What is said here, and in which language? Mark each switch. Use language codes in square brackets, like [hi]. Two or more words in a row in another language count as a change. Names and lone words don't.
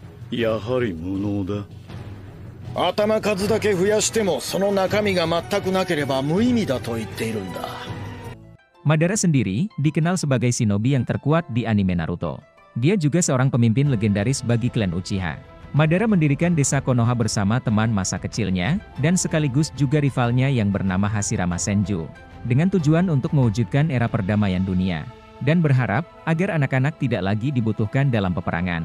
[ja] やはり無能だ。頭数だけ増やしてもその中身が全くなければ無意味だと言っているんだ。 [id] Madara sendiri dikenal sebagai shinobi yang terkuat di anime Naruto. Dia juga seorang pemimpin legendaris bagi klan Uchiha. Madara mendirikan desa Konoha bersama teman masa kecilnya, dan sekaligus juga rivalnya yang bernama Hashirama Senju, dengan tujuan untuk mewujudkan era perdamaian dunia, dan berharap agar anak-anak tidak lagi dibutuhkan dalam peperangan.